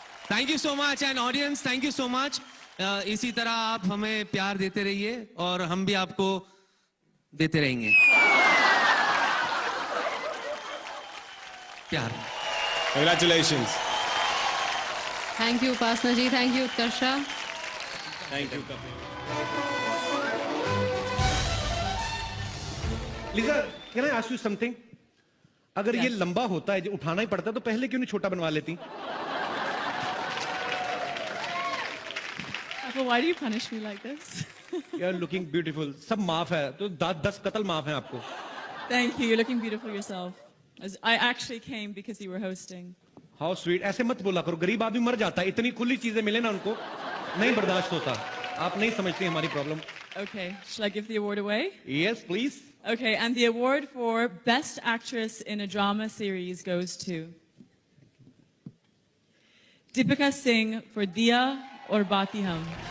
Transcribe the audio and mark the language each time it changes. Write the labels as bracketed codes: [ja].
[en] Thank you so much, and audience thank you so much. [hi] इसी तरह आप हमें प्यार देते रहिए और हम भी आपको देते रहेंगे प्यार। [en] Congratulations. Thank you Upasana ji, thank you Utkarsha. Thank you Kapil. [hi] Lisa, [en] Can I ask you something? [hi] अगर ये लंबा होता है, जो उठाना ही पड़ता है, तो पहले क्यों नहीं छोटा बनवा लेती? [en] Well, why do you punish me like this? You are looking beautiful. [hi] सब माफ है, तो 10 कत्ल माफ है आपको। [en] Thank you. You're looking beautiful yourself. I actually came because you were hosting. How sweet. [hi] ऐसे मत बोला करो, गरीब आदमी मर जाता है। इतनी खुली चीजें मिले ना उनको, नहीं बर्दाश्त होता। आप नहीं समझती हमारी problem. [en] Okay, shall I give the award away? Yes, please. Okay, and the award for Best Actress in a Drama Series goes to Deepika Singh for Diya or Bati Hum.